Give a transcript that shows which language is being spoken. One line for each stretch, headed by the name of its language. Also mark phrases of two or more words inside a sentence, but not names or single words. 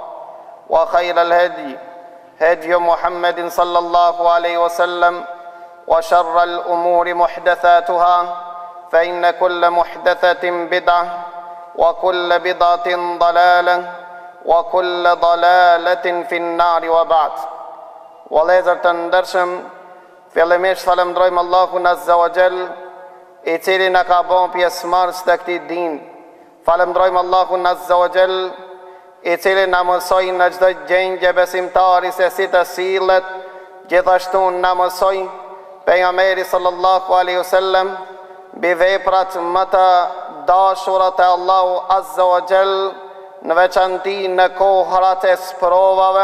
Arabic: وخير الهدي هدي محمد صلى الله عليه وسلم وشر الأمور محدثاتها فإن كل محدثة بدعة وكل بدعة ضلالة وكل ضلالة في النار وبعد ولذا تندرشم
Albanian: fillimisht falemndrojmë Allahun
Arabic: عز وجل
Albanian: I cili na ka bën pjesëmarrës të këtij din. Falemndrojmë Allahun
Arabic: عز وجل
Albanian: I cili na mësoi në çdo gjendje besimtari se si të sillet, gjithashtu na mësoi pejgamberi
Arabic: صلى الله عليه وسلم
Albanian: mbi veprat më të dashura të Allahu
Arabic: عز وجل
Albanian: në veçanti në kohrat e sprovave.